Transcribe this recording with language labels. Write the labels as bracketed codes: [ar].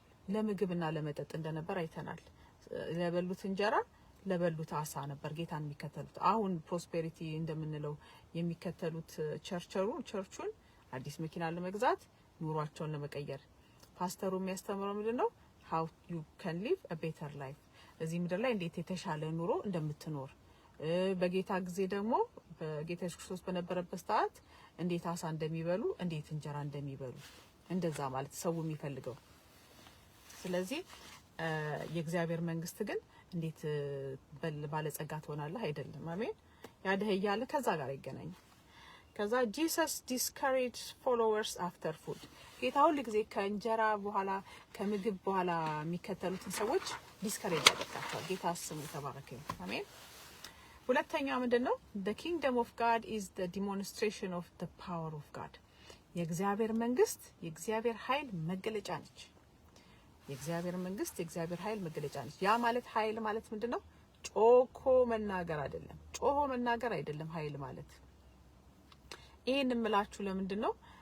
[am] ለምግብና ለመጠጥ እንደነበር አይተናል። ለበሉት እንጀራ ለበሉት አሳ ነበር ጌታን የሚከተሉት። አሁን ፕሮስፔሪቲ እንደምንለው የሚከተሉት ቸርቹን አዲስ መኪና ለመግዛት፣ ኑሯቸውን ለመቀየር። ፓስተሩ የሚያስተምረው ምንድነው? [en] how you can live a better life. [am] እዚህ ምድር ላይ እንዴት የተሻለ ኑሮ እንደምትኖር፣ በጌታ ጊዜ ደግሞ በጌታ ኢየሱስ ክርስቶስ በነበረበት ሰዓት እንዴት አሳ እንደሚበሉ፣ እንዴት እንጀራ እንደሚበሉ፣ እንደዛ ማለት ሰው የሚፈልገው። ስለዚህ የእግዚአብሔር መንግስት ግን እንዴት ባለጸጋ ትሆናለህ አይደለም። አሜን። ያደህያለ ከዛ ጋር ይገናኝ። ከዛ [en] Jesus discouraged followers after food. [am] ጌታ ሁሉ ጊዜ ከእንጀራ በኋላ ከምግብ በኋላ የሚከተሉትን ሰዎች ዲስከሬጅ ያደርጋቸዋል። ጌታ ስሙ ተባረከ። አሜን። ሁለተኛው ምንድነው? [en] the kingdom of God is the demonstration of the power of God. [am] የእግዚአብሔር መንግስት የእግዚአብሔር ኃይል መገለጫ ነች። የእግዚአብሔር መንግስት የእግዚአብሔር ኃይል መገለጫ ነች። ያ ማለት ኃይል ማለት ምንድነው? ጮኮ መናገር አይደለም፣ ጮሆ መናገር አይደለም ኃይል ማለት። ይሄን እምላችሁ ለምንድነው?